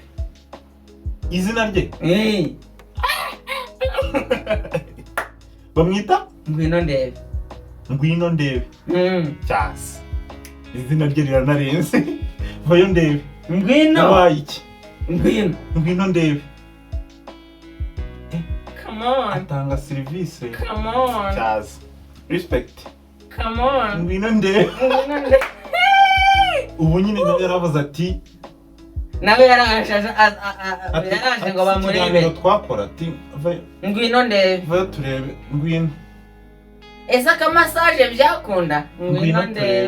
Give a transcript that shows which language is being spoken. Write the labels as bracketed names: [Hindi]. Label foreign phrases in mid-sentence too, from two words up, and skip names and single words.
[Kinyarwanda] Izina rye bamwita ngwino ndebe. Ngwino ndebe cyase. Izina rye riranarenze. Vayo ndebe. Ngwino wayiki. Ngwino ndebe. [English] Come on. [Kinyarwanda] Atanga service. [English] Come on. [Kinyarwanda] Cyase. Respect. [English] Come on. [Kinyarwanda] Ngwino ndebe. Ubu nyine nawe yaravuze ati nawe yaraje ngo bamurebe. Twakora ati ngwino ndebe. Vayo turebe. Ngwino. Ese aka massage byakunda? Ngwino ndebe.